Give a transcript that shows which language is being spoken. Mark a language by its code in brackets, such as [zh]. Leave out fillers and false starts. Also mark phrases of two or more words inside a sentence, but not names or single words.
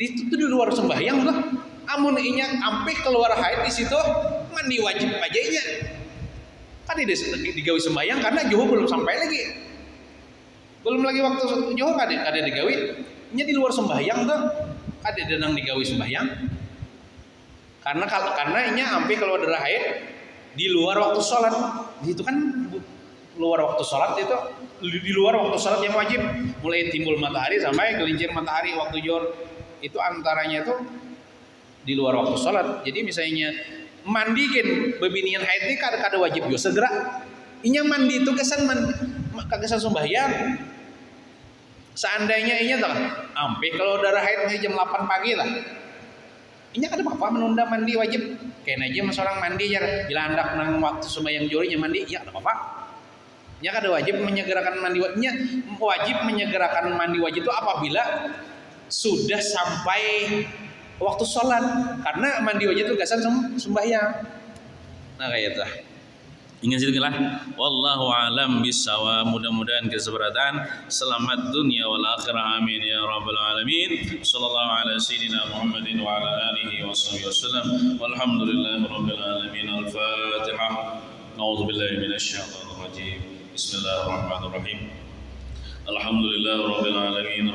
[bjn] Itu di luar sembahyang lah. Amun inya sampai keluar haid di situ mandi wajib aja nya. Kan digawe sembahyang karena juhur belum sampai lagi. Belum lagi waktu juhur kada digawe. Nya di luar sembahyang tuh. Kada denang digawe sembahyang. Karena inya sampai keluar darah haid di luar waktu sholat. Itu kan luar waktu sholat itu di luar waktu sholat yang wajib. Mulai timbul matahari sampai gelincir matahari waktu zuhur itu antaranya itu di luar waktu sholat. Jadi misalnya mandikin bebinian haid ini kada wajib yo segera. Inya mandi itu kesan sembahyang. Seandainya inya tak sampai kalau darah haid jam 8 pagi lah. Inya kada apa-apa menunda mandi wajib. Kayak aja seorang mandi ya bila hendak nang waktu sembahyang zuhurnya mandi ya kada apa-apa. Nya kada wajib menyegerakan mandi wajibnya. Wajib menyegerakan mandi wajib itu apabila sudah sampai waktu sholat. Karena mandi wajib itu gasan sembahyang. Nah kayak itu. Ingat sedikit lah. [ar] والله أعلم بالصواب. [bjn] Mudah-mudahan keseberatan. [ar] Selamat الدنيا والآخرة. آمين يا رب العالمين. صلى الله على سيدنا محمد وعلى آله وصحبه وسلم. والحمد لله رب العالمين. Al-Fatihah. أعوذ بالله من الشيطان الرجيم. بسم الله الرحمن الرحيم. الحمد لله رب العالمين.